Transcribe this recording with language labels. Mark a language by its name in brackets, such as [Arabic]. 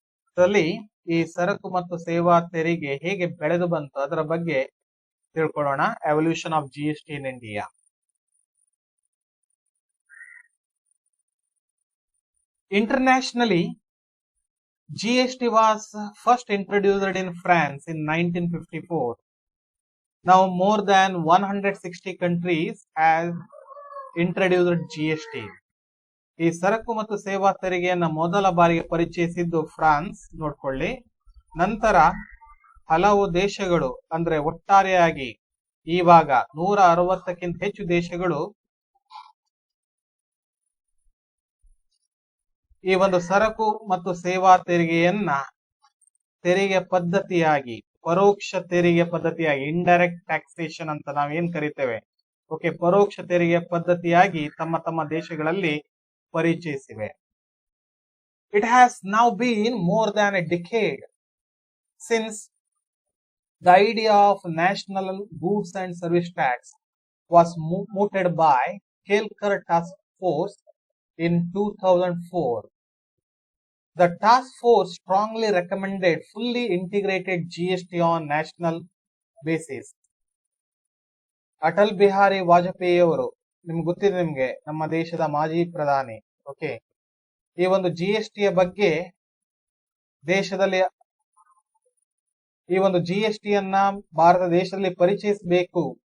[Kannada] ಇದರಲ್ಲಿ ಈ ಸರಕು ಮತ್ತು ಸೇವಾ ತೆರಿಗೆ ಹೇಗೆ ಬೆಳೆದು ಬಂತು ಅದರ ಬಗ್ಗೆ ತಿಳ್ಕೊಳ್ಳೋಣ. [English] Evolution of GST in India. Internationally, GST was first introduced in France in 1954. Now more than 160 countries have introduced GST. [Kannada] ಈ ಸರಕು ಮತ್ತು ಸೇವಾ ತೆರಿಗೆಯನ್ನು ಮೊದಲ ಬಾರಿಗೆ ಪರಿಚಯಿಸಿದ್ದು ಫ್ರಾನ್ಸ್ ನೋಡ್ಕೊಳ್ಳಿ. ನಂತರ ಹಲವು ದೇಶಗಳು ಅಂದ್ರೆ ಒಟ್ಟಾರೆಯಾಗಿ ಇವಾಗ 160ಕ್ಕಿಂತ ಹೆಚ್ಚು ದೇಶಗಳು ಈ ಒಂದು ಸರಕು ಮತ್ತು ಸೇವಾ ತೆರಿಗೆಯನ್ನ ತೆರಿಗೆ ಪದ್ಧತಿಯಾಗಿ, ಪರೋಕ್ಷ ತೆರಿಗೆ ಪದ್ಧತಿಯಾಗಿ, ಇಂಡೈರೆಕ್ಟ್ ಟ್ಯಾಕ್ಸೇಷನ್ ಅಂತ ನಾವೇನ್ ಕರಿತೇವೆ, ಓಕೆ, ಪರೋಕ್ಷ ತೆರಿಗೆ ಪದ್ಧತಿಯಾಗಿ ತಮ್ಮ ತಮ್ಮ ದೇಶಗಳಲ್ಲಿ ಪರಿಚಯಿಸಿವೆ. [English] It has now been more than a decade since the idea of national goods and service tax was mooted by Kelkar Task Force in 2004. The task force strongly recommended fully integrated GST on national basis. [Kannada] Atal Bihari Vajpayee ಅವರು, ನಿಮ್ಗೆ ಗೊತ್ತಿದೆ, ನಿಮ್ಗೆ ನಮ್ಮ ದೇಶದ ಮಾಜಿ ಪ್ರಧಾನಿ, okay, ಈ ಒಂದು GSTಯ ಬಗ್ಗೆ ದೇಶದಲ್ಲಿ ಈ ಒಂದು GSTಯನ್ನ ಭಾರತ ದೇಶದಲ್ಲಿ ಪರಿಚಯಿಸಬೇಕು